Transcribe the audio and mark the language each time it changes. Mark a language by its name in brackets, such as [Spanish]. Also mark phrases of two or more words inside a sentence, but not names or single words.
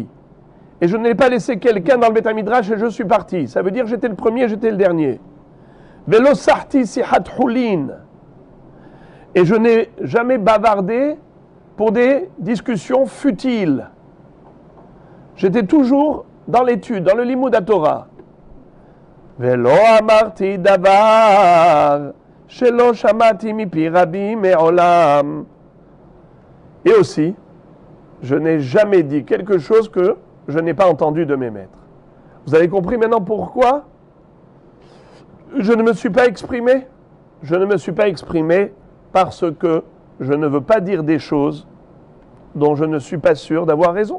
[French] Et je n'ai pas laissé quelqu'un dans le [Hebrew] בית המדרש [French] et je suis parti. Ça veut dire que j'étais le premier, j'étais le dernier. [Hebrew] ולא סרתי שיחת חולין. [French] Et je n'ai jamais bavardé pour des discussions futiles. J'étais toujours dans l'étude, dans le [Hebrew] לימוד תורה. ולא אמרתי דבר שלא שמעתי מפי רבי מעולם. [French] Et aussi, je n'ai jamais dit quelque chose que je n'ai pas entendu de mes maîtres. Vous avez compris maintenant pourquoi je ne me suis pas exprimé? Je ne me suis pas exprimé parce que je ne veux pas dire des choses dont je ne suis pas sûr d'avoir raison.